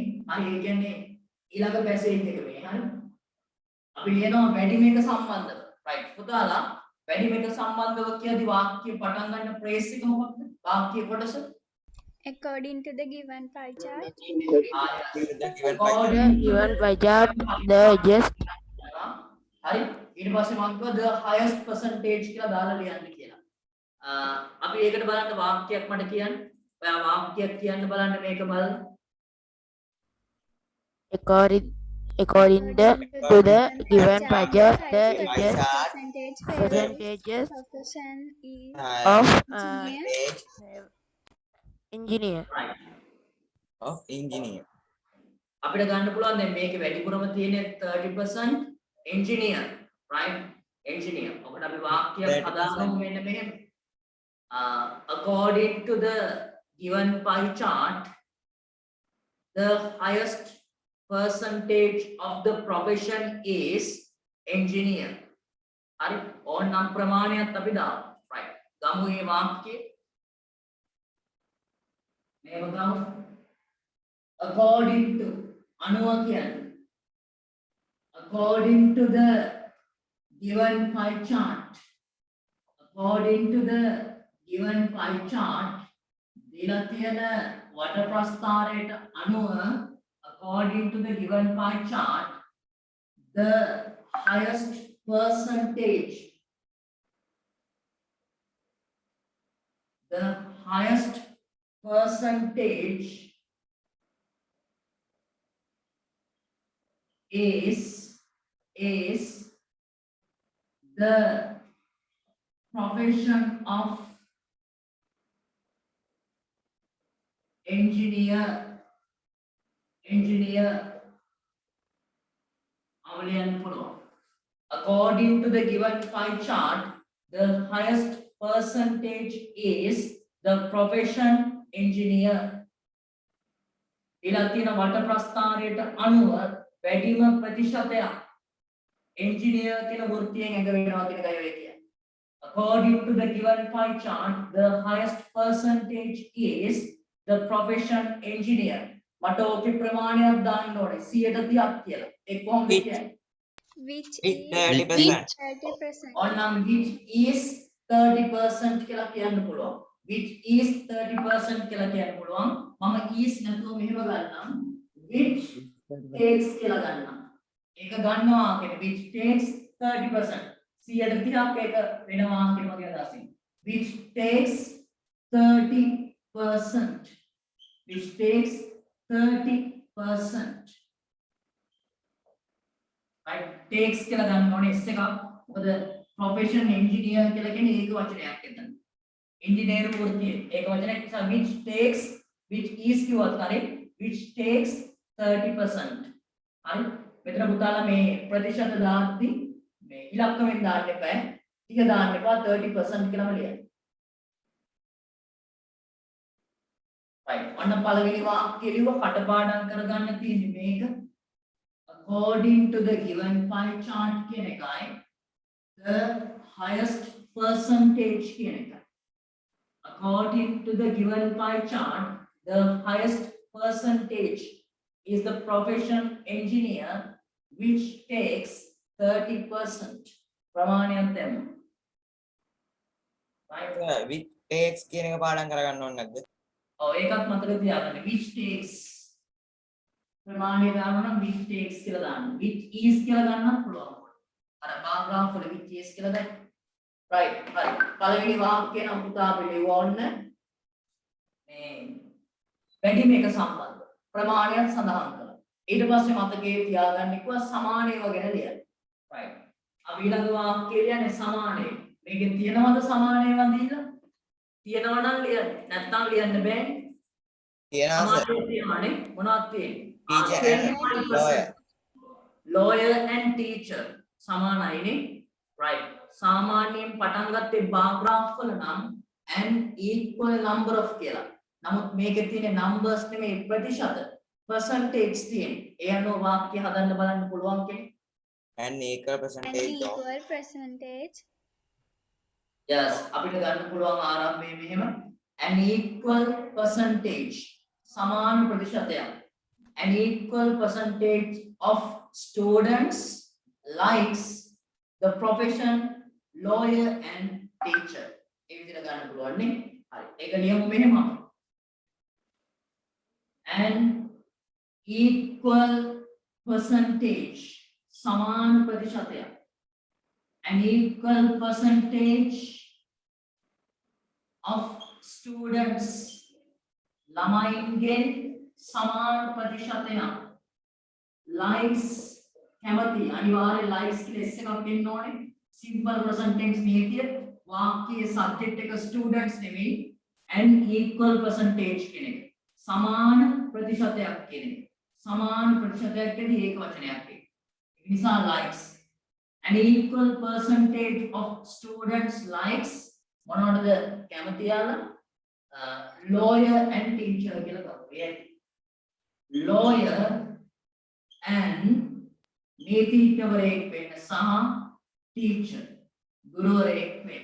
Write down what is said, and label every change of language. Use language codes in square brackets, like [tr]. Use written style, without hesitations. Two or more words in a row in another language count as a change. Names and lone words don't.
[si] හරි ඒ කියන්නේ ඊළඟ පැසේජ් එක මේ හරි අපි ලියනවා වැඩි මේක සම්බන්ධව right පුතාලා වැඩි මේක සම්බන්ධව කියදී වාක්‍ය පටන් ගන්න ප්‍රේස් එක මොකක්ද වාක්‍ය කොටස [en] According to the given pie chart, Given by chart, the just [si] හරි ඊට පස්සේ මම කිව්වා [en] the highest percentage [si] කියලා දාලා ලියන්න කියලා අපි ඒකට බලන්න වාක්‍යයක් මට කියන්න ඔයා වාක්‍යයක් කියන්න බලන්න මේක බලන්න [en] according to the given pie chart, the just percentages percentages of the sun is of engineer. engineer. right of engineer [si] අපිට ගන්න පුළුවන් දැන් මේකේ වැඩිපුරම තියෙන්නේ 30% engineer right engineer ඔකට අපි වාක්‍යයක් 30%. හදාගමු මෙන්න මෙහෙම [en] according to the given pie chart the highest percentage of the profession is engineer [si] හරි ඕනනම් ප්‍රමාණයක් අපි දාමු right ගමු මේ වාක්‍යය මේව ගමු [en] according to [si] අනුව කියන්නේ [en] according to the given pie chart, according to the given pie chart, [si] දීලා තියෙන වට ප්‍රස්ථාරයට අනුව [en] according to the given pie chart, the highest percentage is the profession of engineer [si] අවලියන්න පුළුවන්. [en] According to the given pie chart, the highest percentage is the profession engineer. [si] ඊළඟ තියෙන වට ප්‍රස්ථාරයට අනුව වැඩිම ප්‍රතිශතයක් engineer කියන වෘත්තියෙන් ඇඟ වෙනවා කියන එකයි ඔය කියන්නේ. [en] According to the given pie chart, the highest percentage is the profession engineer. [si] මට ඕකේ ප්‍රමාණයක් දාන්න ඕනේ 130ක් කියලා. ඒක කොහොමද කියන්නේ? [en] Which With is 30%. 30%. [si] ඔන්නම් [en] which is [si] 30% කියලා කියන්න පුළුවන්. [en] which is [si] 30% කියලා කියන්න පුළුවන්. මම is නැතුව මෙහෙම ගන්නම්. [en] which takes [si] කියලා ගන්නම්. ඒක ගන්නවා කියන්නේ [en] which takes [si] 30%. 130ක් ඒක වෙනවා කියන වගේ අදහසින්. [en] which takes 30%. which takes 30%. [si] right, takes කියලා ගන්න ඕනේ s එකක්. මොකද [en] profession engineer [si] කියලා කියන්නේ ඒක වචනයක් එතන. engineer වෘත්තිය ඒක වචනයක් නිසා [en] which takes which is [si] කිව්වත් හරි [en] which takes [si] 30%. හරි. මෙතන පුතාලා මේ ප්‍රතිශත දාද්දි මේ ඉලක්කමෙන් දාන්න එපා. ටික දාන්න එපා 30% කියලාම ලියන්න. right. ඔන්න පළවෙනි වාක්‍යය ලියුව කටපාඩම් කරගන්න තියෙන්නේ මේක. [en] According to the given pie chart [si] කියන එකයි [en] the highest percentage [si] කියන එකයි. [en] According to the given pie chart, the highest percentage is the profession engineer, which takes 30%. [si] ප්‍රමාණයක් දෙන්න. right. [en] with takes [si] කියන එක පාඩම් කරගන්න ඕනේ නැද්ද? ඔව් ඒකත් මතක තියාගන්න. [en] which takes [si] ප්‍රමාණය දානවා නම් [en] which takes [si] කියලා දාන්න. [en] which is [si] කියලා ගන්නත් පුළුවන්. අර paragraph වල [en] which is [si] කියලා දැන්. right. හරි. පළවෙනි වාක්‍යය නම් පුතා අපි ලියවන්න. මේ වැඩිම එක සම්බන්ධ ප්‍රමාණයක් සඳහන් කළා. ඊට පස්සේ මතකයේ තියාගන්න කිව්වා සමානයව ගැන ලියන්න. right. අපි ඊළඟ වාක්‍යය ලියන්නේ සමානය. මේකෙන් තියෙනවද සමානයව දීලා? තියෙනවා නම් ලියන්න. නැත්නම් ලියන්න බෑනේ. තියෙනවා sir. සමානය තියෙනවානේ. මොනවද තියෙන්නේ? [en] Teacher and lawyer. Lawyer and teacher සමානයිනේ. right. [si] සාමාන්‍යයෙන් පටන් ගත්තේ [en] bar graph [si] වල නම් [en] an equal number of [si] කියලා. නමුත් මේකේ තියෙන numbers නෙමෙයි ප්‍රතිශත percentage තියෙන්නේ. ඒ අනුව වාක්‍ය හදන්න බලන්න පුළුවන් කෙනෙක්. [en] and equal An percentage of equal percentage. [si] yes අපිට ගන්න පුළුවන් ආරම්භයේ මෙහෙම [en] an equal percentage [si] සමාන ප්‍රතිශතයක්. [en] an equal percentage of students likes the profession lawyer and teacher. [si] ඒ විදිහට ගන්න පුළුවන් නේ. හරි. ඒක ලියමු මෙහෙම. [en] an equal percentage [si] සමාන ප්‍රතිශතයක්. [en] an equal percentage of students [si] ළමයින්ගෙන් සමාන ප්‍රතිශතයක් likes කැමති අනිවාර්ය likes කියලා s එකක් දෙන්න ඕනේ. [en] simple present tense [si] නීතිය වාක්‍යයේ [en] subject එක students නෙමෙයි an equal percentage [si] කියන එක. සමාන ප්‍රතිශතයක් කියන එක. සමාන ප්‍රතිශතයක් කියන්නේ ඒක වචනයක් ඒක. ඒ නිසා [en] likes an equal percentage of students likes [si] මොනවටද කැමති යාලා [en] lawyer and teacher [si] කියලා ගමු. [en] lawyer and [si] නීතිඥවරයෙක් වෙන්න සහ teacher ගුරුවරයෙක් වෙන්න.